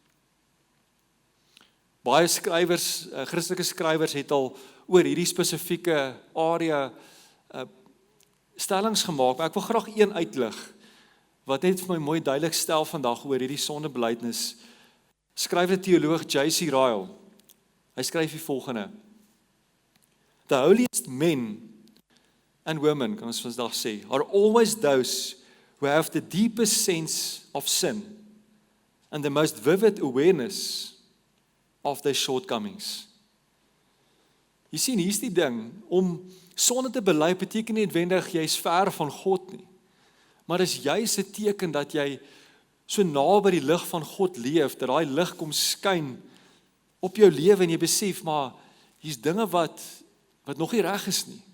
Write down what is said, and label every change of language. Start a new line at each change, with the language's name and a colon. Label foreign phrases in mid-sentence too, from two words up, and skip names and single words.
Afrikaans: Baie skrywers, Christelike skrywers het al oor hierdie spesifieke area stellings gemaak, maar ek wil graag een uitlig, wat net vir my mooi duidelik stel vandag oor hierdie sondebelydenis. Skryf die teoloog J.C. Ryle. Hy skryf die volgende:
English: The holiest men and women,
Afrikaans: kan ons vandag sê,
English: are always those who have the deepest sense of sin and the most vivid awareness of their shortcomings.
Afrikaans: Jy sien, hier's die ding, om sonde te bely beteken nie noodwendig jy's ver van God nie, maar is juis 'n teken dat jy so naby die lig van God leef, dat daai lig kom skyn op jou lewe en jy besef, maar hier's dinge wat nog nie reg is nie.